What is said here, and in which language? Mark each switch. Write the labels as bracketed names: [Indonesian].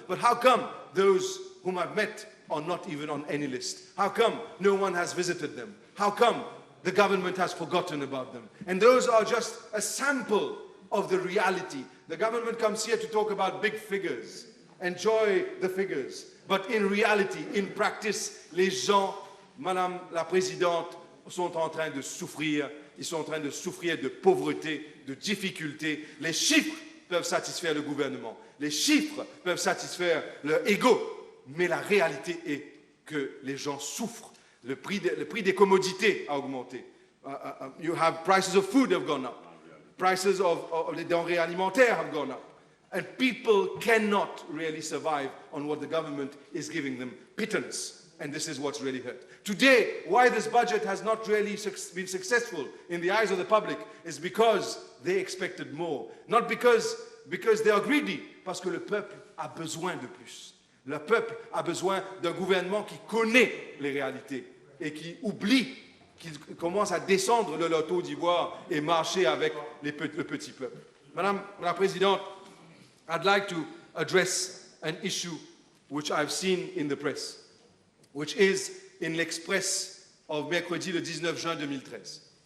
[English] But how come those whom I've met are not even on any list? How come no one has visited them? How come the government has forgotten about them? And those are just a sample of the reality. The government comes here to talk about big figures, enjoy the figures. But in reality, in practice, [French] les gens, Madame la Présidente, sont en train de souffrir. Ils sont en train de souffrir de pauvreté, de difficultés. Les chiffres peuvent satisfaire le gouvernement. Les chiffres peuvent satisfaire leur ego. Mais la réalité est que les gens souffrent. Le prix des commodités a augmenté. [English] You have prices of food have gone up. Prices of [French] les denrées alimentaires [English] have gone up. And people cannot really survive on what the government is giving them, pittance. And this is what's really hurt. Today, why this budget has not really been successful in the eyes of the public is because they expected more. Not because they are greedy, [French] parce que le peuple a besoin de plus. Le peuple a besoin d'un gouvernement qui connaît les réalités et qui oublie qu'ils commencent à descendre de leur taux d'ivoire et marcher avec le petit peuple. [English] Madame la Présidente, I'd like to address an issue which I've seen in the press, which is in l'Express of [French] mercredi le 19 juin [English] 2013.